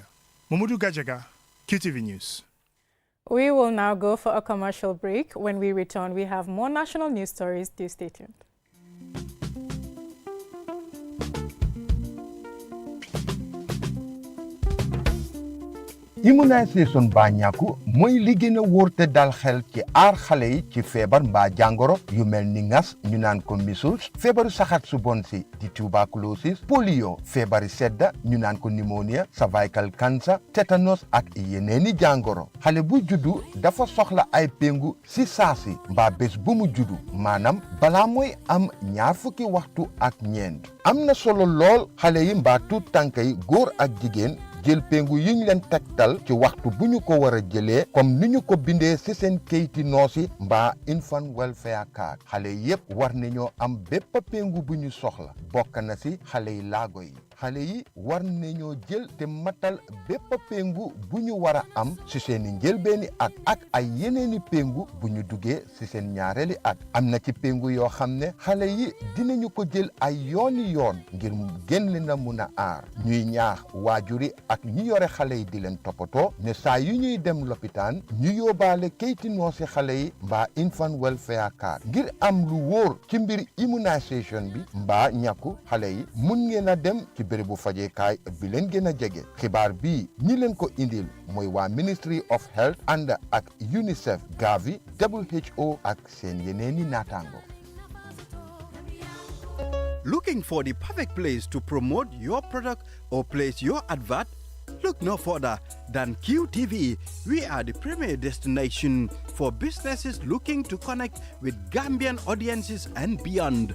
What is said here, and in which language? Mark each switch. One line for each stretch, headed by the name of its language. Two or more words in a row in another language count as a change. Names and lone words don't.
English: Mamudu Gajaga, QTV News. We will now go for a commercial break. When we return, we have more national news stories. Do stay tuned.
Wolof: Immunisation ba ñàkku mooy li gën a wóor te dal xel ci aar xale yi ci feebar mbaa jàngoro yu mel ni ngas ñu naan ko measles feebaru saxat su bon si di
English: tuberculosis polio
Wolof: feebari sedda ñu naan ko pneumonia
English: cervical cancer
Wolof: tétanos ak yeneeni jàngoro xale bu juddu dafa soxla ay péngu si saasi mbaa bés bu mu juddu maanaam balaa mooy am 20 waxtu ak ñeent am na solo lool xale yi mbaa tuut tànk yi góor ak jigéen jël pengu yiñ leen tektal ci waxtu buñu ko wara jëlé comme niñu ko bindé ci sen keyti noosi mbaa infant
English: welfare card
Wolof: xalé yépp war nañu am bépp pengu buñu soxla bokk na ci xalé yi laago yi xalé yi war nañu jël te matal bépp pengu buñu wara am ci seeni njëlbeeni ak ay yeneeni pengu buñu duggé ci sen ñaareli am na ci pengu yoo xam ne xale yi dinañu ko jël ay yooni yoon ngir génn na mun a aar ñuy ñaax waajuri ak ñi yore xale yi di leen toppatoo ne saa yu ñuy dem lopitaan ñu yóbbaale keyti noosi xale yi mbaa
English: infant welfare card
Wolof: ngir am lu wóor ci mbir immunisation bi mbaa ñàkku xale yi mun ngeen a dem ci bérébu fajeekaay bi leen gën a jege xibaar bi ñi leen ko indil mooy waa Ministry of Health ànd ak UNICEF Gavi WHO ak seen yeneeni naataango.
English: Looking for the perfect place to promote your product or place your advert? Look no further than QTV. We are the premier destination for businesses looking to connect with Gambian audiences and beyond.